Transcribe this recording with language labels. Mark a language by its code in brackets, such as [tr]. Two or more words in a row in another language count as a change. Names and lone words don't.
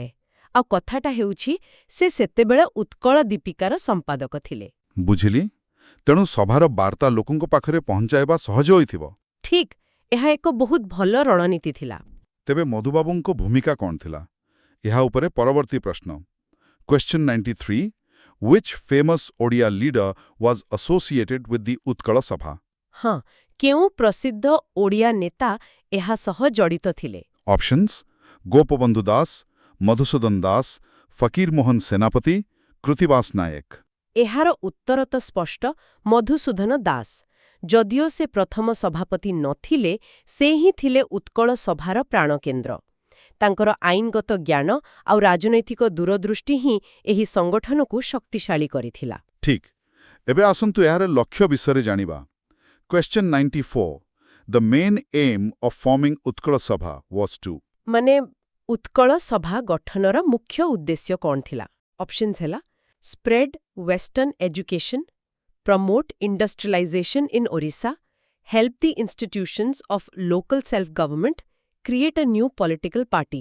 [or] ଆଉ କଥାଟା ହେଉଛି ସେ ସେତେବେଳେ ଉତ୍କଳ ଦୀପିକାର ସମ୍ପାଦକ ଥିଲେ। ବୁଝିଲି। ତେଣୁ ସଭାର ବାର୍ତ୍ତା ଲୋକଙ୍କ ପାଖରେ ପହଞ୍ଚାଇବା ସହଜ ହୋଇଥିବ। ଠିକ୍, ଏହା ଏକ ବହୁତ ଭଲ ରଣନୀତି ଥିଲା। ତେବେ ମଧୁବାବୁଙ୍କ ଭୂମିକା କ'ଣ ଥିଲା? ଏହା ଉପରେ ପରବର୍ତ୍ତୀ ପ୍ରଶ୍ନ। [en] Question 93. Which famous Odia leader was associated with the ଉତ୍କଳ ସଭା? [or] ହଁ, କେଉଁ ପ୍ରସିଦ୍ଧ ଓଡ଼ିଆ ନେତା ଏହା ସହ ଜଡ଼ିତ ଥିଲେ? ଅପସନ୍ସ ଗୋପବନ୍ଧୁ ଦାସ, ମଧୁସୂଦନ ଦାସ, ଫକୀର ମୋହନ ସେନାପତି, କୃତିବାସ ନାୟକ। ଏହାର ଉତ୍ତର ତ ସ୍ପଷ୍ଟ, ମଧୁସୂଦନ ଦାସ। ଯଦିଓ ସେ ପ୍ରଥମ ସଭାପତି ନଥିଲେ, ସେ ହିଁ ଥିଲେ ଉତ୍କଳ ସଭାର ପ୍ରାଣକେନ୍ଦ୍ର। ତାଙ୍କର ଆଇନଗତ ଜ୍ଞାନ ଆଉ ରାଜନୈତିକ ଦୂରଦୃଷ୍ଟି ହିଁ ଏହି ସଂଗଠନକୁ ଶକ୍ତିଶାଳୀ କରିଥିଲା। ଠିକ୍। ଏବେ ଆସନ୍ତୁ ଏହାର ଲକ୍ଷ୍ୟ ବିଷୟରେ ଜାଣିବା। [en] Question 94. The main aim of forming ଉତ୍କଳ ସଭା was to। [or] ମାନେ ଉତ୍କଳ ସଭା ଗଠନର ମୁଖ୍ୟ ଉଦ୍ଦେଶ୍ୟ କ'ଣ ଥିଲା? [en] ଅପସନ୍ସ ହେଲା spread western education, promote industrialization in Odisha, help the institutions of local self government, create a new political party.